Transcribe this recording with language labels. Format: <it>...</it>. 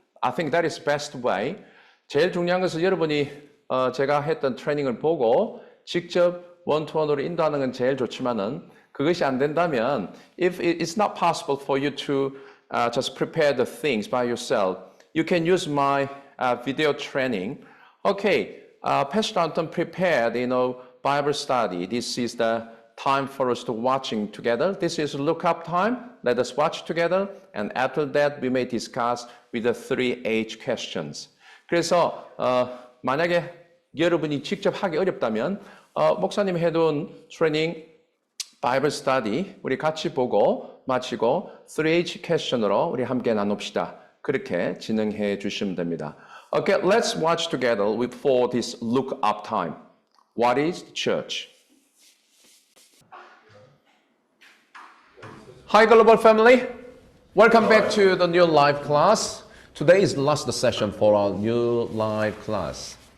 <en>I think that is best way.</en> <ko>제일 중요한 것은 여러분이 제가 했던 트레이닝을 보고 직접 원투원으로 인도하는 건 제일 좋지만은 그것이 안 된다면</ko> <en>if it's not possible for you to just prepare the things by yourself, you can use my video training. Okay, Pastor Anton prepared, Bible study. This is the time for us to watching together. This is look up time. Let us watch together. And after that, we may discuss with the 3H questions.</en> <ko>그래서 만약에 여러분이 직접 하기 어렵다면 목사님이 해둔 트레이닝 바이블 스터디 우리 같이 보고 마치고 3H 퀘스천으로 우리 함께 나눕시다. 그렇게 진행해 주시면 됩니다.</ko> <en>Okay, let's watch together for this look up time. What is the church? Hi, Global Family. Welcome back to the new live class. Today is the last session for our new live class.</en>